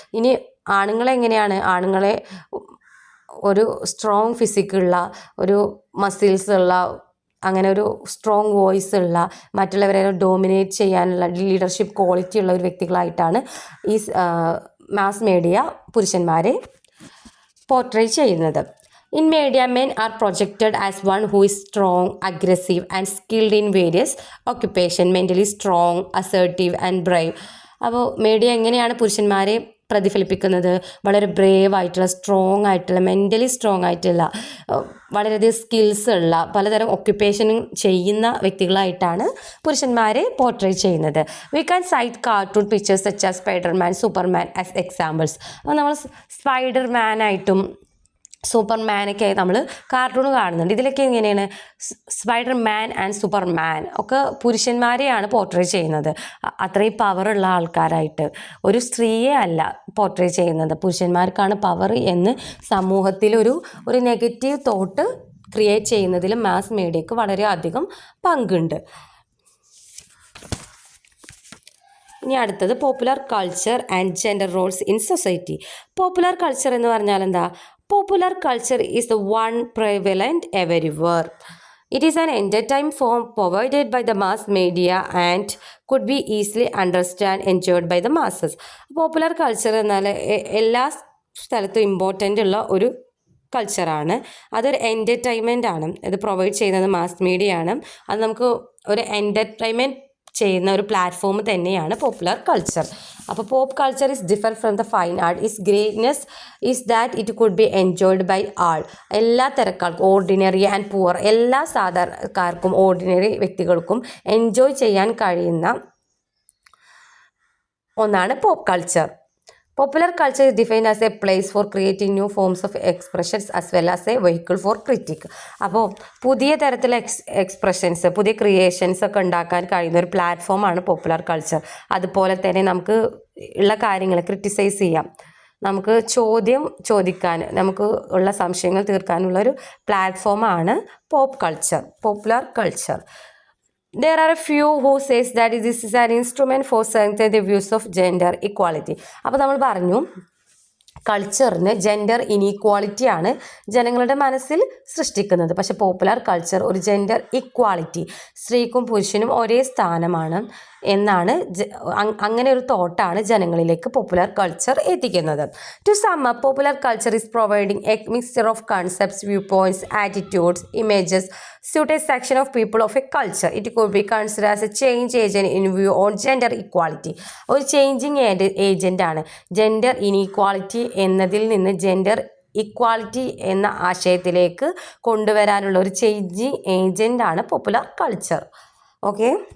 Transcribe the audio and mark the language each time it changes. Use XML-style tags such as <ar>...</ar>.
<ml>ഇനി ആണുങ്ങളെങ്ങനെയാണ്? ആണുങ്ങളെ ഒരു സ്ട്രോങ് ഫിസിക്കുള്ള, ഒരു മസിൽസ് ഉള്ള, അങ്ങനെ ഒരു സ്ട്രോങ് വോയിസ് ഉള്ള, മറ്റുള്ളവരെ ഡോമിനേറ്റ് ചെയ്യാനുള്ള ലീഡർഷിപ്പ് ക്വാളിറ്റി ഉള്ള ഒരു വ്യക്തികളായിട്ടാണ് ഈ മാസ് മീഡിയ പുരുഷന്മാരെ പോർട്രേ ചെയ്യുന്നത്.</ml> <en>In media, men are projected as one who is strong, aggressive and skilled in various occupation, mentally strong, assertive and brave.</en> <ml>അപ്പോൾ മീഡിയ എങ്ങനെയാണ് പുരുഷന്മാരെ പ്രതിഫലിപ്പിക്കുന്നത്? വളരെ ബ്രേവ് ആയിട്ടുള്ള, സ്ട്രോങ് ആയിട്ടുള്ള, മെൻ്റലി സ്ട്രോങ് ആയിട്ടുള്ള, വളരെയധികം സ്കിൽസ് ഉള്ള, പലതരം ഒക്യുപ്പേഷനും ചെയ്യുന്ന വ്യക്തികളായിട്ടാണ് പുരുഷന്മാരെ പോർട്രേ ചെയ്യുന്നത്.</ml> <en>We can cite cartoon pictures such as Spiderman, Superman as examples.</en> <ml>അപ്പോൾ നമ്മൾ സ്പൈഡർമാനായിട്ടും സൂപ്പർമാനൊക്കെ നമ്മൾ കാർട്ടൂൺ കാണുന്നുണ്ട്. ഇതിലൊക്കെ എങ്ങനെയാണ്? സ്പൈഡർമാൻ ആൻഡ് സൂപ്പർമാൻ ഒക്കെ പുരുഷന്മാരെയാണ് പോർട്രേ ചെയ്യുന്നത്. അത്രയും പവറുള്ള ആൾക്കാരായിട്ട്. ഒരു സ്ത്രീയെ അല്ല പോർട്രേ ചെയ്യുന്നത്. പുരുഷന്മാർക്കാണ് പവർ എന്ന് സമൂഹത്തിലൊരു നെഗറ്റീവ് തോട്ട് ക്രിയേറ്റ് ചെയ്യുന്നതിൽ മാസ് മീഡിയക്ക് വളരെയധികം പങ്കുണ്ട്. ഇനി അടുത്തത്</ml> <en>Popular culture and gender roles in society.</en> <ml>Popular culture എന്ന് പറഞ്ഞാൽ എന്താ?</ml> <en>Popular culture is the one prevalent everywhere. It is an entertainment form provided by the mass media and could be easily understood and enjoyed by the masses.</en> <ml>Popular culture എന്നാൽ എല്ലാ സ്ഥലത്തും important ഉള്ള ഒരു കൾച്ചറാണ്. അതൊരു entertainment ആണ്. ഇത് provide ചെയ്യുന്നത് mass media ആണ്. അത് നമുക്ക് ഒരു എൻ്റർടൈൻമെൻറ്റ് ചെയ്യുന്ന ഒരു പ്ലാറ്റ്ഫോം തന്നെയാണ് പോപ്പുലർ കൾച്ചർ.</ml> <en>അപ്പോൾ pop culture is different from the fine art. Is greatness is that it could be enjoyed by all.</en> <ml>എല്ലാ തരക്കാർക്കും,</ml> <en>ordinary and poor,</en> <ml>എല്ലാ സാധാരണക്കാർക്കും ഓർഡിനറി വ്യക്തികൾക്കും എൻജോയ് ചെയ്യാൻ കഴിയുന്ന ഒന്നാണ് pop culture.</ml> <en>Popular culture is defined as a place for creating new forms of expressions as well as a vehicle for critique.</en> <ml>അപ്പോൾ പുതിയ തരത്തിലുള്ള എക്സ്പ്രഷൻസ്, പുതിയ ക്രിയേഷൻസ് ഒക്കെ ഉണ്ടാക്കാൻ കഴിയുന്ന ഒരു പ്ലാറ്റ്ഫോമാണ് പോപ്പുലർ കൾച്ചർ. അതുപോലെ തന്നെ നമുക്ക് ഉള്ള കാര്യങ്ങൾ ക്രിറ്റിസൈസ് ചെയ്യാം, നമുക്ക് ചോദിക്കാൻ, നമുക്ക് ഉള്ള സംശയങ്ങൾ തീർക്കാനുള്ളൊരു പ്ലാറ്റ്ഫോമാണ് pop culture, popular culture.</ml> <en>There are a few who says that this is an instrument for strengthening the views of gender equality.</en> <ml>അപ്പോൾ നമ്മൾ പറഞ്ഞു കൾച്ചറിന് ജെൻഡർ ഇനീക്വാളിറ്റിയാണ് ജനങ്ങളുടെ മനസ്സിൽ സൃഷ്ടിക്കുന്നത്. പക്ഷെ പോപ്പുലർ കൾച്ചർ ഒരു ജെൻഡർ ഇക്വാളിറ്റി, സ്ത്രീക്കും പുരുഷനും ഒരേ സ്ഥാനമാണ് എന്നാണ്, അങ്ങനെ ഒരു തോട്ടാണ് ജനങ്ങളിലേക്ക് പോപ്പുലർ കൾച്ചർ എത്തിക്കുന്നത്.</ml> <en>To sum up, popular culture is providing a mixture of concepts, view points, attitudes, images suit a section of people of a culture. It could be considered as a change agent in view on gender equality.</en> <ml>ഒരു changing agent ആണ്. Gender inequality എന്നതിൽ നിന്ന് gender equality എന്ന ആശയത്തിലേക്ക് കൊണ്ടുവരാനുള്ള ഒരു changing agent ആണ് popular culture. Okay.</ml>